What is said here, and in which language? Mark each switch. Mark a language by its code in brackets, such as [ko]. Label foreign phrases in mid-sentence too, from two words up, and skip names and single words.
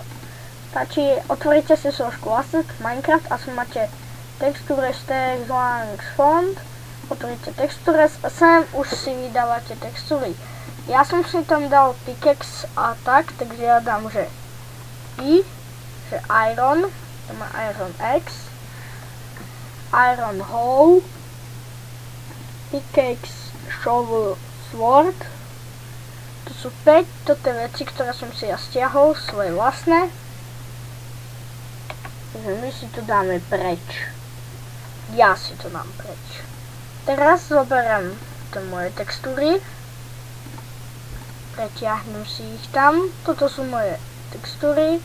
[sk] Stačí, otvoríte si sošku Asset, Minecraft a máte [en] texture text lang font. [sk] Otvoríte textures a sem už si vydávate textury. Ja som si tam dal pickaxe a tak, takže ja dám, že I, že iron, to má [en] iron X, iron hoe, pickaxe, shovel, sword. [sk] To sú 5, toto je veci, ktoré som si ja stiahol, svoje vlastné. Takže my si to dáme preč. Ja si to dám preč. Teraz zoberiem tie moje textúry. Pretiahnem si ich tam. Toto sú moje textúry.